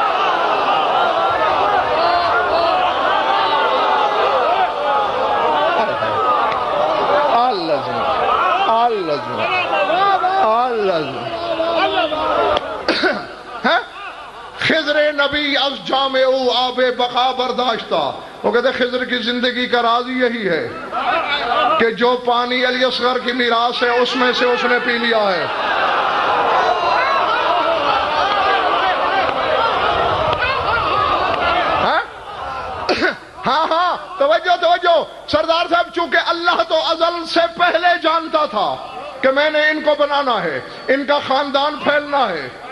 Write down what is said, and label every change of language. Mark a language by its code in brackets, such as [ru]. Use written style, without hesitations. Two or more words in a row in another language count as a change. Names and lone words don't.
[fa] خضر نبی از جام او آب بقا برداشتہ۔ [ur] وہ کہتے ہیں خضر کی زندگی کا راز یہی ہے کہ جو پانی علی اصغر کی میراث ہے اس میں سے اس نے پی لیا ہے۔ ہاں ہاں توجہ توجہ، سردار صاحب چونکہ اللہ تو ازل سے پہلے جانتا تھا کہ میں نے ان کو بنانا ہے، ان کا خاندان پھیلنا ہے۔